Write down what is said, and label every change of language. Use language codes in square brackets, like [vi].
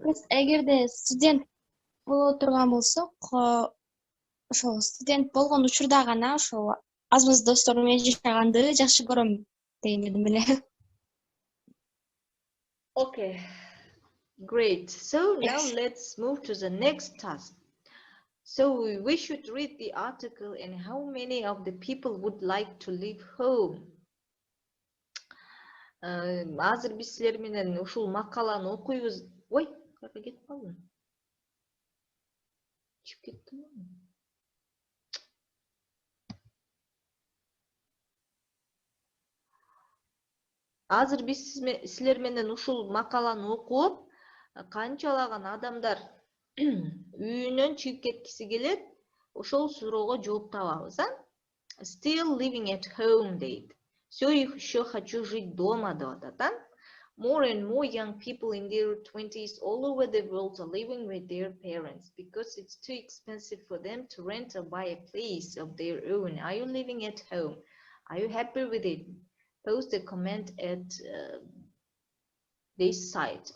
[ky] эгерде студент боло турган болсок, ошол студент болгон учурда гана ошол аз маз досторум менен жашаганды жакшы көрөм деген эдим эле. [en] Okay, great. So now let's move to the next task. So we should read the article and how many of the people would like to leave home. [ky] Азыр биз силер менен ушул макаланы окуйбуз. Ой, кайерге кетип калдым? Чыгып кеттим. азыр биз силер менен ушул макаланы окуп, канчалаган адамдар үйүнөн чыгып кеткиси келет, ошол суроого жооп табабыз, а? [en] Still living at home дейт. [ru] Все еще хочу жить дома [ky] деп атат, а? [en] More and more young people in their 20s all over the world are living with their parents because it's too expensive for them to rent or buy a place of their own. Are you living at home? Are you happy with it? Post a comment at this site.